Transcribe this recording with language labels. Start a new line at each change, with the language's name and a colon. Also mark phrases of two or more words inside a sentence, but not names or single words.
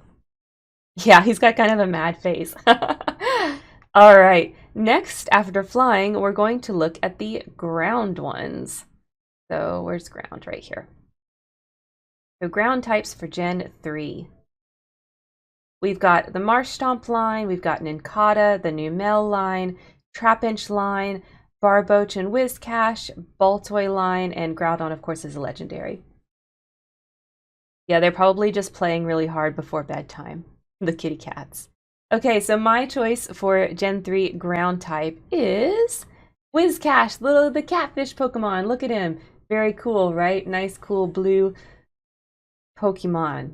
English: Yeah, he's got kind of a mad face. All right, next, after flying, we're going to look at the ground ones. So where's ground? Right here. So ground types for Gen 3. We've got the Marsh Stomp line, we've got Nincada, the Numel line, Trapinch line, Barboach and Whiscash, Baltoy line, and Groudon, of course, is a legendary. Yeah, they're probably just playing really hard before bedtime, the kitty cats. Okay, so my choice for Gen 3 ground type is Whiscash, the catfish Pokemon. Look at him. Very cool, right? Nice, cool blue Pokemon.